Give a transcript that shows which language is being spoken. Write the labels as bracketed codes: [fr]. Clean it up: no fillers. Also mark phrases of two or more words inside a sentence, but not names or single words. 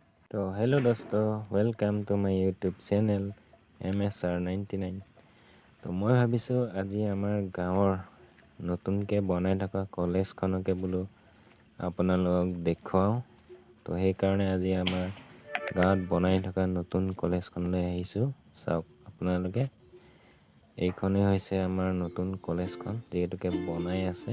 [hi] तो हेलो दोस्तों, [en] welcome to my YouTube channel MSR99। [as] তো মই ভাবিছোঁ আজি আমাৰ গাঁৱৰ নতুনকৈ বনাই থকা কলেজখনকে বোলো আপোনালোকক দেখুৱাওঁ। তো সেইকাৰণে আজি আমাৰ গাঁৱত বনাই থকা নতুন কলেজখনলৈ আহিছোঁ। চাওক আপোনালোকে, এইখনেই হৈছে আমাৰ নতুন কলেজখন, যিহেতুকে বনাই আছে।